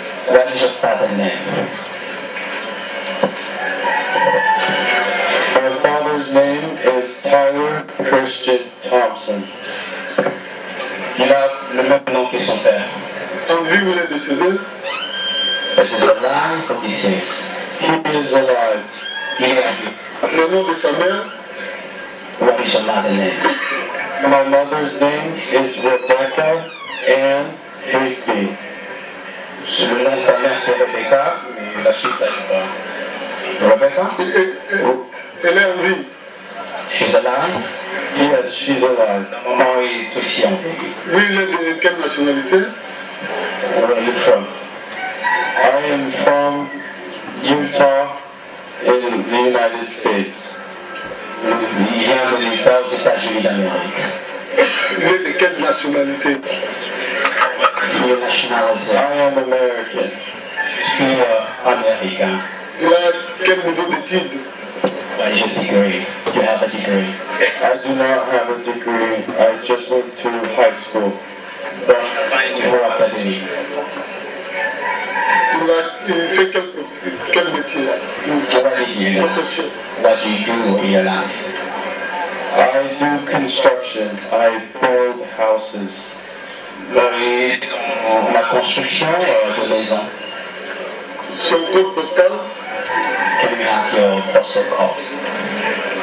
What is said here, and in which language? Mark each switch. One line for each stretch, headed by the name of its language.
English: What is your father's name? My father's name is Tyler Christian Thompson.
French: Il a le même nom que son père. En vie, il est décédé.
English: This is alive or deceased? He is alive.
French: Il est en vie. Le nom de sa mère.
English: What is your mother's name? My mother's name is Rebecca Ann Higby.
French: Le nom de sa mère c'est Rebecca, mais la suite elle pas. Rebecca? Elle est en vie.
English: She's alive? Yes, she's alive.
French: Maman est aussi en vie. Lui, il est de quelle nationalité?
English: Where are you from? I am from Utah in the United States.
French: Il vient de l'État aux États-Unis d'Amérique. Il est de quelle nationalité?
English: Your nationality? I am American.
French: Je suis américain. Il a quel niveau d'études?
English: What is your degree? You have a degree. I do not have a degree. I just went to high school.
French: Donc, niveau académique. Il fait quel métier?
English: What do you do? Profession. What do you do in your life? I do construction. I build houses.
French: Et dans la construction de maisons. Son code postal?
English: Can we have your postal code?